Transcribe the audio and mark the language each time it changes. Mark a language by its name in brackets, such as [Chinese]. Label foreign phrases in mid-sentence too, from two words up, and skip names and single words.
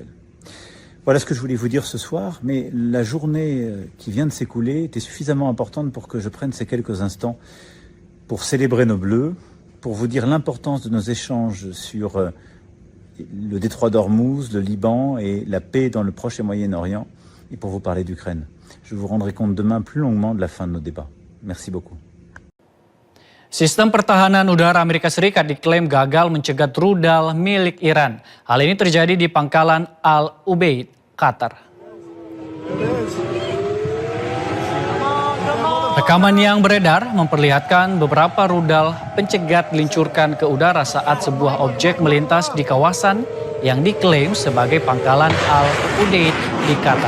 [French] Voilà ce que je voulais vous dire ce soir, mais la journée qui vient de s'écouler était suffisamment importante pour que je prenne ces quelques instants pour célébrer nos Bleus, pour vous dire l'importance de nos échanges sur le détroit d'Ormuz, le Liban et la paix dans le Proche et Moyen-Orient, et pour vous parler d'Ukraine. Je vous rendrai compte demain plus longuement de la fin de nos débats. Merci beaucoup. [Indonesian] Sistem pertahanan udara Amerika Serikat diklaim gagal mencegat rudal milik Iran. Hal ini terjadi di pangkalan Al Ubaid, Qatar. Rekaman yang beredar memperlihatkan beberapa rudal pencegat diluncurkan ke udara saat sebuah objek melintas di kawasan yang diklaim sebagai pangkalan Al Ubaid di Qatar.